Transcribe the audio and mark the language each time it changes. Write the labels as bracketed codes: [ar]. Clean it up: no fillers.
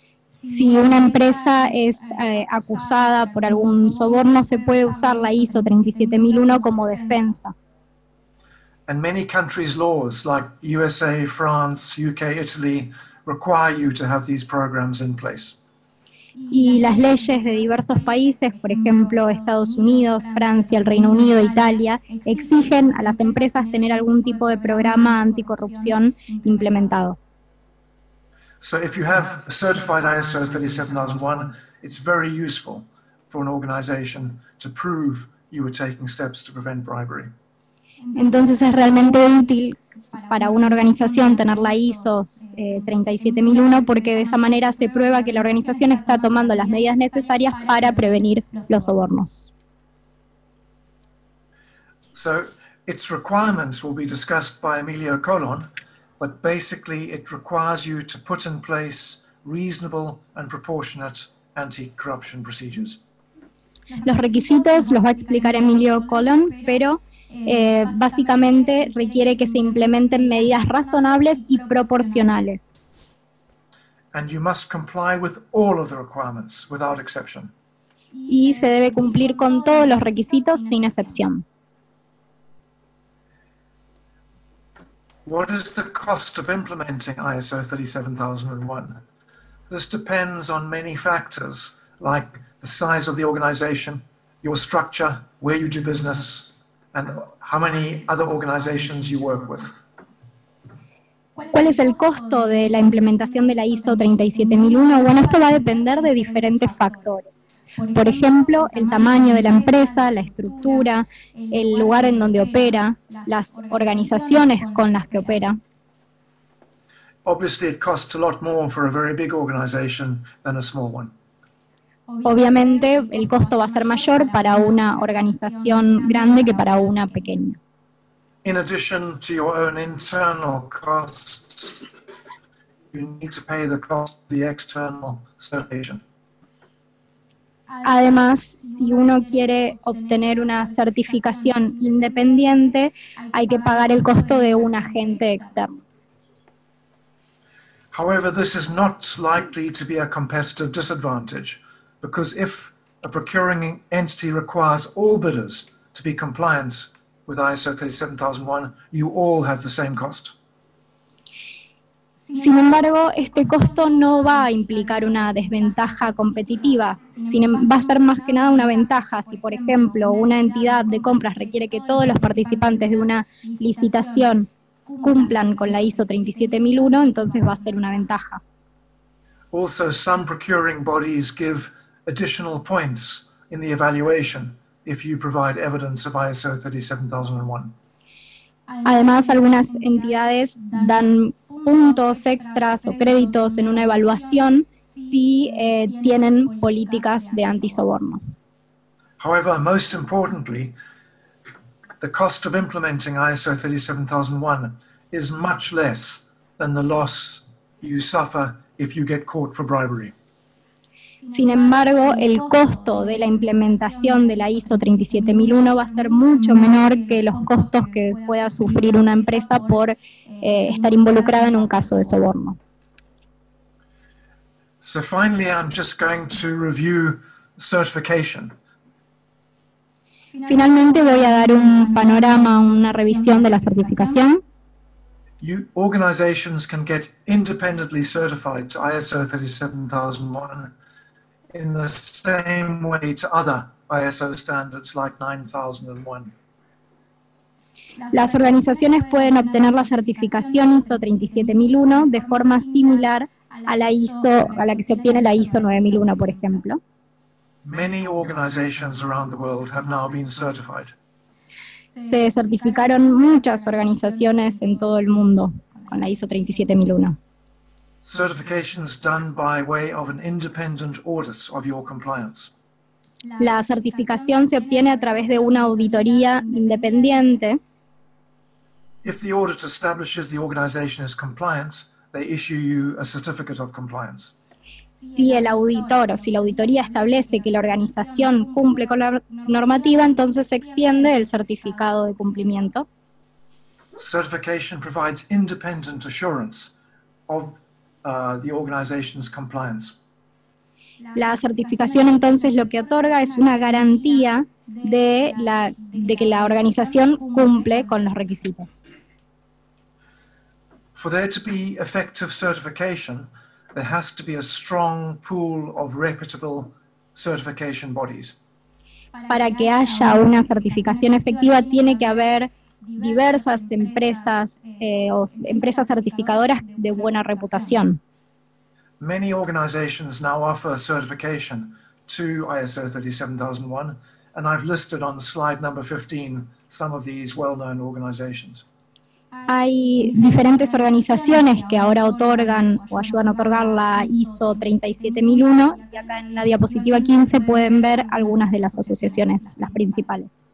[es] Si una empresa es acusada por algún soborno, se puede usar la ISO 37001 como defensa. [en] And many countries' laws like USA, France, UK, Italy require you to have these programs in place. [es] Y las leyes de diversos países, por ejemplo, Estados Unidos, Francia, el Reino Unido, Italia, exigen a las empresas tener algún tipo de programa anticorrupción implementado. [en] So if you have a certified ISO 37001, it's very useful for an organization to prove you were taking steps to prevent bribery. [es] Entonces es realmente útil para una organización tener la ISO 37001 porque de esa manera se prueba que la organización está tomando las medidas necesarias para prevenir los sobornos. [en] So its requirements will be discussed by Emilio Colon, but basically it requires you to put in place reasonable and proportionate anti-corruption procedures. [es] Los requisitos los va a explicar Emilio Colon, pero básicamente requiere que se implementen medidas razonables y proporcionales. [en] And you must comply with all of the requirements without exception. [es] Y se debe cumplir con todos los requisitos sin excepción. [en] What is the cost of implementing ISO 37001? This depends on many factors, like the size of the organization, your structure, where you do business, and how many other organizations you work with. [es] ¿Cuál es el costo de la implementación de la ISO 37001? Bueno, esto va a depender de diferentes factores. Por ejemplo, el tamaño de la empresa, la estructura, el lugar en donde opera, las organizaciones con las que opera. [en] Obviously, it costs a lot more for a very big organization than a small one. [es] Obviamente, el costo va a ser mayor para una organización grande que para una pequeña. [en] In addition to your own internal costs, you need to pay the cost of the external certification. [es] Además, si uno quiere obtener una certificación independiente, hay que pagar el costo de un agente externo. [en] However, this is not likely to be a competitive disadvantage, because if a procuring entity requires all bidders to be compliant with ISO 37001, you all have the same cost. [es] Sin embargo, este costo no va a implicar una desventaja competitiva, va a ser más que nada una ventaja. Si, por ejemplo, una entidad de compras requiere que todos los participantes de una licitación cumplan con la ISO 37001, entonces va a ser una ventaja. [en] Also, some procuring bodies give additional points in the evaluation if you provide evidence of ISO 37001. [es] Además, algunas entidades dan puntos extras o créditos en una evaluación si tienen políticas de antisoborno. [en] However, most importantly, the cost of implementing ISO 37001 is much less than the loss you suffer if you get caught for bribery. [es] Sin embargo, el costo de la implementación de la ISO 37001 va a ser mucho menor que los costos que pueda sufrir una empresa por estar involucrada en un caso de soborno. [en] So finally, I'm just going to review certification. [es] Finalmente voy a dar un panorama, una revisión de la certificación. [en] Organizations can get independently certified to ISO 37001 in the same way to other ISO standards like 9001. [es] Las organizaciones pueden obtener la certificación ISO 37001 de forma similar a la que se obtiene la ISO 9001, por ejemplo. [en] Many organizations around the world have now been certified. [es] Se certificaron muchas organizaciones en todo el mundo con la ISO 37001. [en] Certification is done by way of an independent audit of your compliance. [es] La certificación se obtiene a través de una auditoría independiente. [en] If the audit establishes the organization is compliant, they issue you a certificate of compliance. [es] Si el auditor o si la auditoría establece que la organización cumple con la normativa, entonces se extiende el certificado de cumplimiento. [en] Certification provides independent assurance of the organization's compliance. [es] La certificación entonces lo que otorga es una garantía de que la organización cumple con los requisitos. [en] For there to be effective certification, there has to be a strong pool of reputable certification bodies. [es] Para que haya una certificación efectiva, tiene que haber diversas empresas o empresas certificadoras de buena reputación. [en] Many organizations now offer certification to ISO 37001, and I've listed on slide number 15 some of these well-known organizations. [es] Hay diferentes organizaciones que ahora otorgan o ayudan a otorgar la ISO 37001, y acá en la diapositiva 15 pueden ver algunas de las asociaciones, las principales.